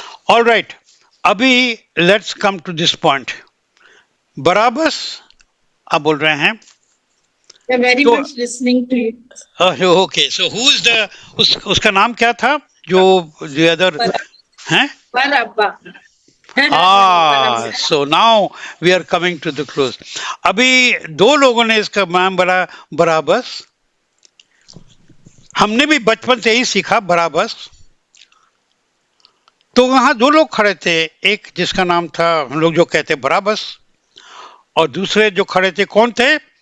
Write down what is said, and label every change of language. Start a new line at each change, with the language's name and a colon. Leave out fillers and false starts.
English: All right, अभी let's come to this point.
Hindi: बराबस आप बोल रहे हैं?
English: Very
Hindi: तो-
English: much listening to you.
Hindi: Okay,
English: so who is the,
Hindi: उसका नाम क्या था जो अदर हैं?
English: Barabba. So now we are coming to the close.
Hindi: अभी दो लोगों ने इसका नाम बड़ा बराबस, हमने भी बचपन से ही सीखा बराबस। तो वहां दो लोग खड़े थे, एक जिसका नाम था हम लोग जो कहते बराबस, और दूसरे जो खड़े थे कौन थे?